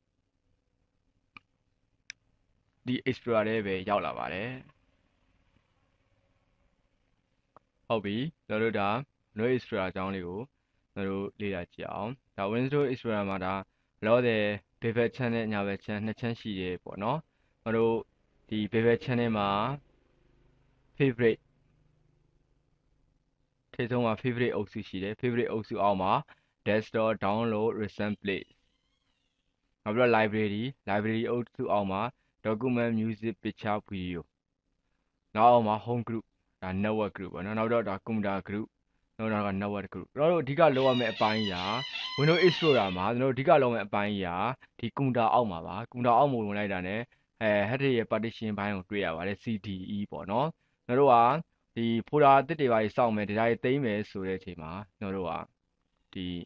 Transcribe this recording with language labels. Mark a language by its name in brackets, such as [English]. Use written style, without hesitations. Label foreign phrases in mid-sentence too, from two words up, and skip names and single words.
[Burmese] ဒီ Explorer လေးပဲရောက်လာပါတယ်ဟုတ်ပြီကျွန်တော်တို့ဒါ Windows Explorer အကြောင်းလေးကိုကျွန်တော်တို့လေ့လာကြည့်အောင်ဒါ Windows Explorer မှာဒါလောဆယ်ဘေးဘက်ချမ်းနဲ့ညာဘက်ချမ်းနှစ်ချမ်းရှိတယ်ပေါ့နော်ကျွန်တော်တို့ဒီဘေးဘက်ချမ်းထဲမှာ favorite ထိပ်ဆုံးမှာ favorite အုပ်စုရှိတယ် favorite အုပ်စုအောက်မှာ [English] desktop download recent play [Burmese] နောက်ပြီးတော့ library အုပ်စုအောက်မှာ [English] document music picture video [Burmese] နောက်အောက်မှာ [English] home group [Burmese] ဒါ [English] network group [Burmese] ပေါ့နော်နောက်တော့ဒါ [English] computer group [Burmese] နောက်တော့ [English] network group [Burmese] ကျွန်တော်တို့အဓိကလောက်ရမယ့်အပိုင်းရာ Windows Explorer မှာကျွန်တော်တို့အဓိကလောက်မယ့်အပိုင်းရာဒီ computer အောက်မှာပါ computer အောက်မှာဝင်လိုက်တာ ਨੇ header ရဲ့ partition ဘိုင်းကိုတွေ့ရပါတယ် CDE ပေါ့နော်ကျွန်တော်တို့ကဒီ folder အသစ်တွေပါစောင့်မယ် data တွေသိမ်းမယ်ဆိုတဲ့အချိန်မှာကျွန်တော်တို့ကဒီ